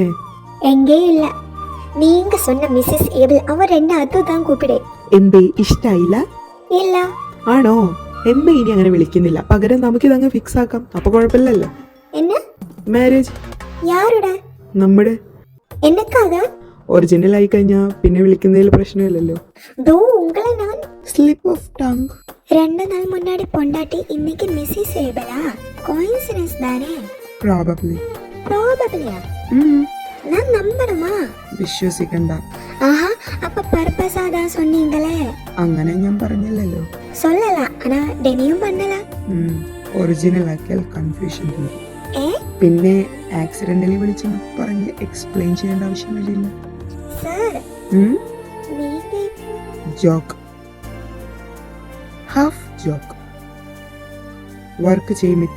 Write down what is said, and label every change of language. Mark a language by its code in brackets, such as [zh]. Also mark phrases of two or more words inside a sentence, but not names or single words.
[ta] எங்கே இல்ல, நீங்க சொன்ன மிஸ்ஸஸ் ஏபிள் அவர் என்னை அதுதான் கூப்பிட. [ml] എന്തേ ഇഷ്ടായില്ല? ഇല്ല. ആണോ? എന്താ ഇനി അങ്ങനെ വിളിക്കുന്നില്ല, പകരം നമുക്കിതങ്ങ് ഫിക്സ് ആക്കാം. അപ്പൊ കുഴപ്പമില്ലല്ലോ. [ta] என்ன? [ml] മാരേജ് [ta] யாரோட? [ml] നമ്മുടെ. [ta] என்னக்காக? [ml] ഒറിജിനൽ ആയി കഴിഞ്ഞാ പിന്നെ വിളിക്കുന്നതിൽ പ്രശ്നമില്ലല്ലോ. [ta] தோ உங்களை நான் [en] slip of tongue. [ta] 2 நாள் முன்னாடி பொண்டாட்டி இன்னைக்கு மிஸ்ஸஸ் ஏபிளா? கோயின்சிடன்ஸ் தானே? [ml] പ്രോബബ്ലി. പ്രോബബ്ലിയാ? [ta] நான் நம்பணுமா? [ml] വിശ്വസിക്കണ്ട. [ta] ஆஹா, அப்ப பர்பஸா தான் சொன்னீங்களே. [ml] അങ്ങനെ ഞാൻ പറഞ്ഞില്ലല്ലോ. [ta] சொல்லலாம், ஆனா டெனியும் பண்ணலாம். [ml] ഒറിജിനൽ ആക്കിയാൽ കൺഫ്യൂഷൻ വരും. ഏ? പിന്നെ ആക്സിഡന്റലി വിളിച്ച് പറഞ്ഞ് എക്സ്പ്ലെയിൻ ചെയ്യേണ്ട ആവശ്യമില്ല. [ta] ஸார், நீங்க [en] joke, half joke. [ml] വർക്ക് ചെയ്യും മിത്ര.